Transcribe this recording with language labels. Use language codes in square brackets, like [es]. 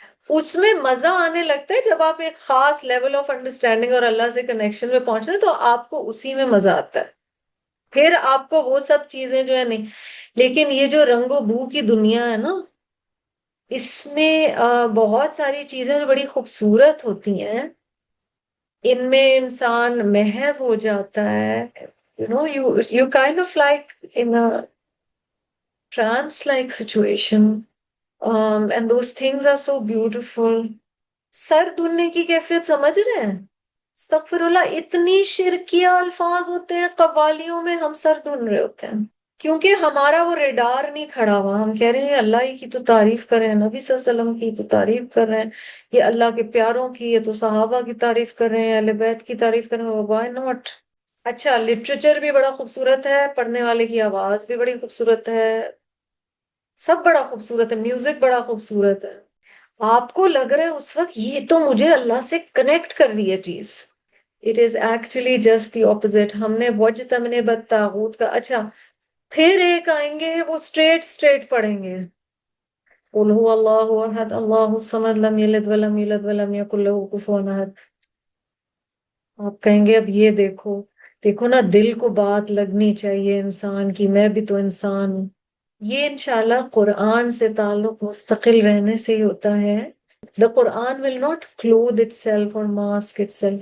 [ur] اس میں مزہ آنے لگتا ہے جب آپ ایک خاص لیول آف انڈرسٹینڈنگ اور اللہ سے کنیکشن میں پہنچتے ہیں تو آپ کو اسی میں مزہ آتا ہے. پھر آپ کو وہ سب چیزیں جو ہے نہیں. لیکن یہ جو رنگ و بو کی دنیا ہے نا، اس میں بہت ساری چیزیں جو بڑی خوبصورت ہوتی ہیں، ان میں انسان محو ہو جاتا ہے. [en] you kind of like in a trance like situation, and those things are so beautiful. [ur] سر دھننے کی کیفیت سمجھ رہے ہیں؟ استغفر اللہ، اتنی شرکیہ الفاظ ہوتے ہیں قوالیوں میں، ہم سر دھن رہے ہوتے ہیں. کیونکہ ہمارا وہ ریڈار نہیں کھڑا ہوا. ہم کہہ رہے ہیں اللہ ہی کی تو تعریف کر رہے ہیں, نبی صلی اللہ علیہ وسلم کی تو تعریف کر رہے ہیں, یہ اللہ کے پیاروں کی, یہ تو صحابہ کی تعریف کر رہے ہیں, اہل بیت کی تعریف کر رہے ہیں, [en] Why not. [ur] اچھا, لٹریچر بھی بڑا خوبصورت ہے, پڑھنے والے کی آواز بھی بڑی خوبصورت ہے, سب بڑا خوبصورت ہے, میوزک بڑا خوبصورت ہے. آپ کو لگ رہا ہے اس وقت یہ تو مجھے اللہ سے کنیکٹ کر رہی ہے چیز. [en] It is actually just the opposite. [ur] ہم نے وجتمنے بالطاغوت کا. اچھا, پھر ایک آئیں گے وہ اسٹریٹ پڑھیں گے, [ar] قل هو اللہ احد اللہ الصمد لم یلد ولم یولد ولم یکن لہ کفوا احد. [ur] آپ کہیں گے اب یہ دیکھو نا, دل کو بات لگنی چاہیے انسان کی, میں بھی تو انسان ہوں. یہ انشاءاللہ قرآن سے تعلق مستقل رہنے سے ہی ہوتا ہے. [en] The Quran will not clothe itself or mask itself.